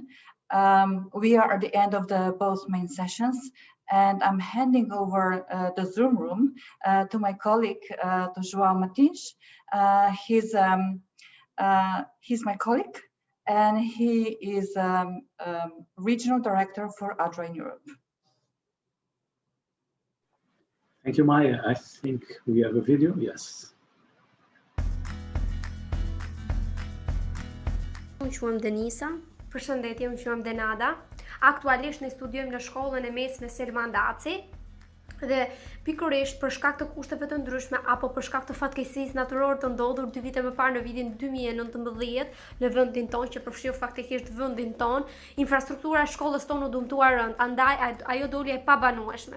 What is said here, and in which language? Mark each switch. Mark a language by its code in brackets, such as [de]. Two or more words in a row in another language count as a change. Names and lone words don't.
[en] We are at the end of both main sessions, and I'm handing over the Zoom room to my colleague, to João Martins. He's my colleague, and he is Regional Director for ADRA Europe. Thank you, Maya. I think we have a video. Yes. [sq] Unë quhem Denisa. Përshëndetje, unë quhem Denada. Aktualisht ne studiojmë në shkollën e mesme Selman Daci. Dhe pikërisht për shkak të kushteve të ndryshme apo për shkak të fatkeqësisë natyrore të ndodhur 2 vite më parë në vitin 2019 në vendin tonë që përfshin faktikisht vendin tonë, infrastruktura e shkollës tonë u dëmtua rënd, andaj ajo doli e pabanueshme.